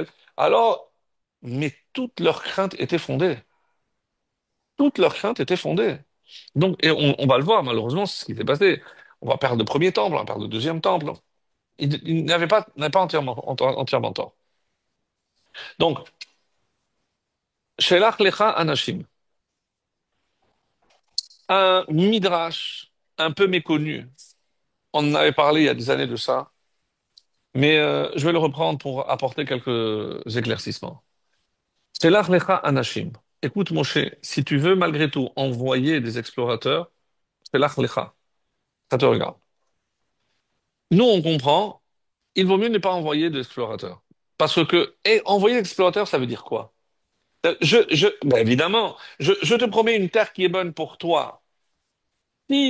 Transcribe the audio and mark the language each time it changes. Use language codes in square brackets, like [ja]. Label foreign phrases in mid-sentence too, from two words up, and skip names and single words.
[fr] Alors, mais toutes leurs craintes étaient fondées. Toutes leurs craintes étaient fondées. Donc, et on va le voir, malheureusement, c'est ce qui s'est passé. On va perdre le premier temple, on va perdre le deuxième temple. Il n'avait pas entièrement tort. Donc, [he] שלח לך אנשים, [fr] un midrash un peu méconnu. On en avait parlé il y a des années de ça, mais je vais le reprendre pour apporter quelques éclaircissements. [he] שלח לך אנשים. [fr] Écoute, Moshe, si tu veux malgré tout envoyer des explorateurs, [he] שלח לך, [fr] ça te regarde. Nous, on comprend, il vaut mieux ne pas envoyer d'explorateurs. Parce que, et envoyer des explorateurs, ça veut dire quoi? Ben évidemment, je te promets une terre qui est bonne pour toi.